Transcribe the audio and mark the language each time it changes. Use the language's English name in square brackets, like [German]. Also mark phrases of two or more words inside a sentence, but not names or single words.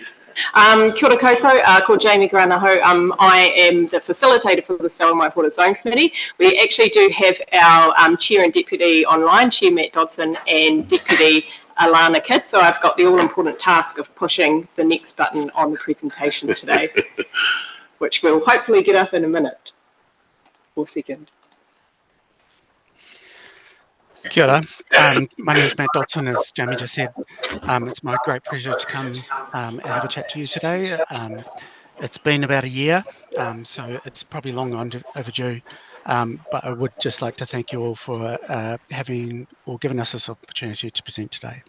[Māori] Kia ora koutou, [English] called Jamie Granaho. I am the facilitator for the Selwyn Waihora's Zone Committee. We actually do have our Chair and Deputy online, Chair Matt Dodson and Deputy Alana Kidd, so I've got the all-important task of pushing the next button on the presentation today, which we'll hopefully get up in a minute or second. [Māori] Kia ora. [English] My name is Matt Dodson, as Jamie just said. It's my great pleasure to come and have a chat to you today. It's been about a year, so it's probably long overdue. But I would just like to thank you all for giving us this opportunity to present today.